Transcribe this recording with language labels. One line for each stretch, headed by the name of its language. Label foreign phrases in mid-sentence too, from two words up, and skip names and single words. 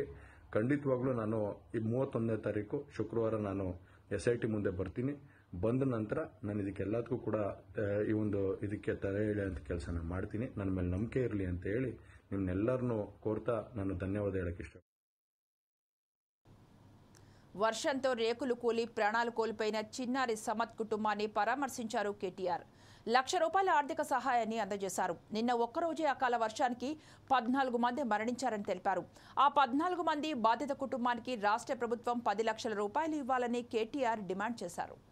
Kannada: ಖಂಡಿತವಾಗ್ಲೂ ನಾನು ಈ 31ನೇ ತಾರೀಕು ಶುಕ್ರವಾರ ನಾನು SIT ಮುಂದೆ ಬರ್ತೀನಿ. ಬಂದ ನಂತರ ನಾನು ಇದಕ್ಕೆಲ್ಲದಕ್ಕೂ ಕೂಡ ಈ ಒಂದು ಇದಕ್ಕೆ ತಲೆ ಎಳೆಯುವಂಥ ಕೆಲಸನ ಮಾಡ್ತೀನಿ. ನನ್ನ ಮೇಲೆ ನಂಬಿಕೆ ಇರಲಿ ಅಂತ ಹೇಳಿ ನಿಮ್ನೆಲ್ಲರನ್ನೂ ಕೋರ್ತಾ ನಾನು ಧನ್ಯವಾದ ಹೇಳಕ್ಕೆ ಇಷ್ಟ.
Telugu: వర్షంతో రేకులు కూలి ప్రాణాలు కోల్పోయిన చిన్నారి సమత్ కుటుంబాన్ని పరామర్శించారు కేటీఆర్. ₹1,00,000 ఆర్థిక సహాయాన్ని అందజేశారు. నిన్న ఒక్కరోజే అకాల వర్షానికి 14 మంది మరణించారని తెలిపారు. ఆ 14 మంది బాధిత కుటుంబానికి రాష్ట్ర ప్రభుత్వం ₹10 లక్షల ఇవ్వాలని కేటీఆర్ డిమాండ్ చేశారు.